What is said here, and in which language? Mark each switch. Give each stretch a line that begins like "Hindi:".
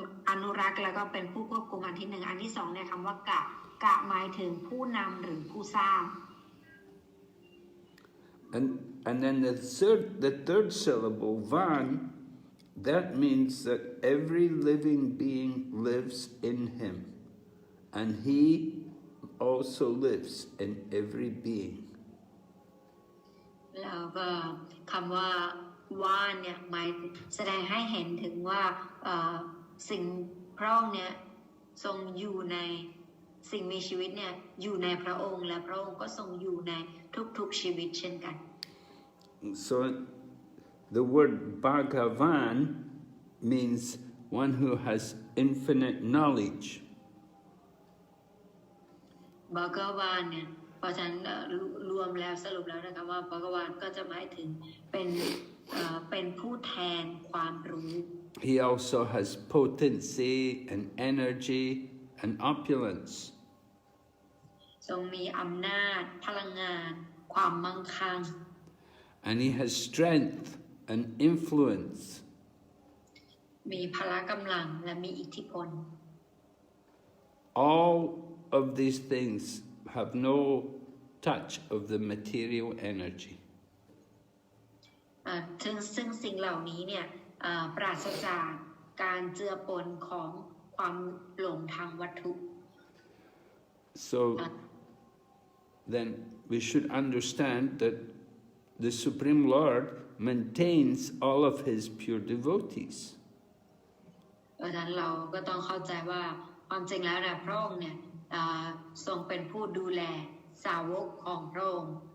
Thai: อนุรักษ์แล้วก็เป็นผู้ควบคุมอันที่ 1อันที่ 2เนี่ยคำว่ากะหมายถึงผู้นำหรือผู้สร้าง
English: And then the third syllable, van, that means that every living being lives in him, and he also lives in every being.
Thai: แล้วก็คำว่าว่านเนี่ยหมายแสดงให้เห็นถึงว่าสิ่งพระองค์เนี่ยทรงอยู่ในสิ่งมีชีวิตเนี่ยอยู่ในพระองค์และพระองค์ก็ทรงอยู่ในทุกๆชีวิตเช่นกัน
English: So the word Bhagavan means one who has infinite knowledge.
Thai: Bhagavan เนี่ยเพราะฉะนั้นรวมแล้วสรุปแล้วนะคะว่า Bhagavan ก็จะหมายถึงเป็นผู้แทนความรู้
English: He also has potency and energy and opulence.
Thai: ทรงมีอำนาจพลังงานความมั่งคั่ง
English: And he has strength and influence.
Thai: มีพละกำลังและมีอิทธิพล
English: all of these things have no touch of the material energy.
Thai: ซึ่งสิ่งเหล่านี้เนี่ยปราศจากการเจือปนของความหลงทางวัตถุ
English: So then we should understand that the Supreme Lord maintains all of his pure devotees.
Thai: ดังนั้นเราก็ต้องเข้าใจว่าความจริงแล้วนะพระองค์เนี่ยทรงเป็นผู้ดูแลสาวกของพระองค์